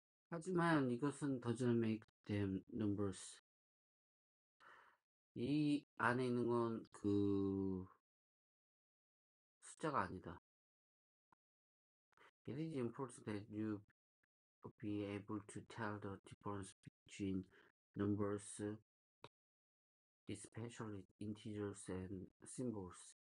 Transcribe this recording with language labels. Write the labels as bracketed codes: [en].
[ko] 하지만 이것은 [en] doesn't make them numbers. [ko] 이 안에 있는 건 그 숫자가 아니다. [en] It is important that you be able to tell the difference between numbers, especially integers and symbols.